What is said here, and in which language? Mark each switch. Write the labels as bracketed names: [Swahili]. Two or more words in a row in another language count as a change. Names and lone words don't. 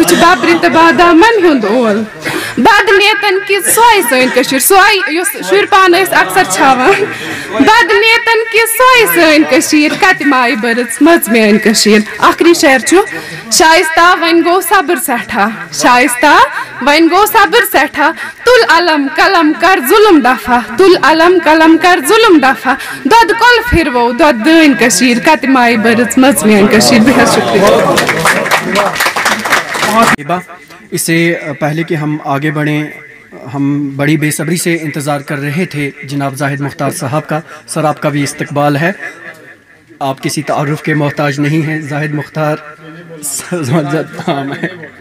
[Kashmiri] چھُ ببرِ تہٕ بادامن ہُنٛد اول بدنیتن کہِ سۄے سٲنۍ کٔشیٖر سۄے یُس شُرۍ پانہٕ ٲسۍ اکثر چھاوان بدنیتن کہِ سۄے سٲنۍ کٔشیٖر کتہِ ماے برٕژ مٔژ میٲنۍ کٔشیٖر آخری شعر چھُ شائستہ وۄنۍ گوٚو صبر سٮ۪ٹھاہ شائستہ وۄنۍ گوٚو صبر سٮ۪ٹھاہ تُل علم قلم کر ظُلم دفع تُل علم قلم کر ظُلم دفع دۄدٕ کۄلہٕ پھِروو دۄدٕ دٲنۍ کٔشیٖر کتہِ ماے برٕژ مٔژ میٲنۍ کٔشیٖر بے حظ شُکریہ [Urdu] اس سے پہلے کہ ہم آگے بڑھیں ہم بڑی بے صبری سے انتظار کر رہے تھے جناب زاہد مختار صاحب کا سر آپ کا بھی استقبال ہے آپ کسی تعارف کے محتاج نہیں ہیں زاہد مختار نام ہے